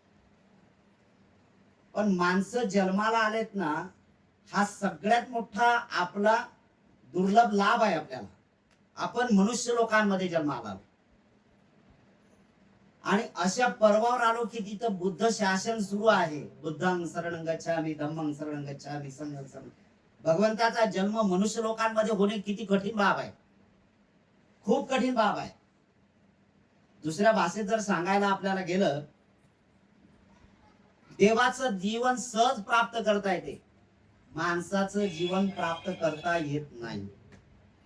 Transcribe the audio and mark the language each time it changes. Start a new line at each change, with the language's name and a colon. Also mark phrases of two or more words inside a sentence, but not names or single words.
Marathi: पण माणसं जन्माला आलेत ना, हा सगळ्यात मोठा आपला दुर्लभ लाभ आहे आपल्याला। आपण मनुष्य लोकांमध्ये जन्माला आलो आणि अशा पर्वावर आलो की तिथं बुद्ध शासन सुरू आहे।
Pali: बुद्धं शरणं गच्छामि, धम्मं शरणं गच्छामि, संघं शरणं।
Marathi: भगवंताचा जन्म मनुष्य लोकांमध्ये होणे किती कठीण बाब आहे, खूप कठीण बाब आहे। दुसऱ्या भाषेत जर सांगायला आपल्याला गेलं, देवाचं जीवन सहज प्राप्त करता येते, माणसाचं जीवन प्राप्त करता येत नाही।